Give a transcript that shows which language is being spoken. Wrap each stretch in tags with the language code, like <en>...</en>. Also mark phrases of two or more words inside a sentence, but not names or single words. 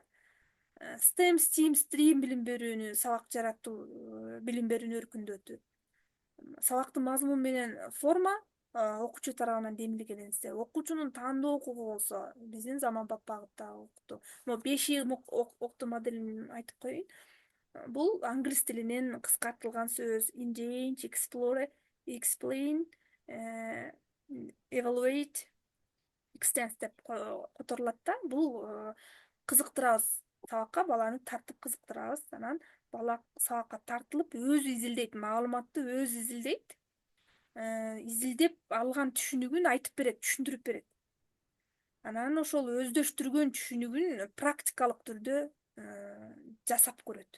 <ky>STEM, STEAM, STREAM билим берүүнү, сабак жаратуу билим берүүнү өркүндөтүү. Сабактын мазмуну менен форма окуучу тарабынан демилгеленсе, окуучунун тандоо укугу болсо биздин заманбап багытта окутуу. Могу 5И окутуу моделин айтып коеюн. Бул англис тилинен кыскартылган сөз.</ky> <en>Engage, explore, explain, evaluate, extend</en> <ky>деп которулат да. Бул кызыктырабыз сабакка, баланы тартып кызыктырабыз. Анан бала сабакка тартылып өзү изилдейт, маалыматты өзү изилдейт. Изилдеп алган түшүнүгүн айтып берет, түшүндүрүп берет. Анан ошол өздөштүргөн түшүнүгүн практикалык түрдө жасап көрөт.</ky>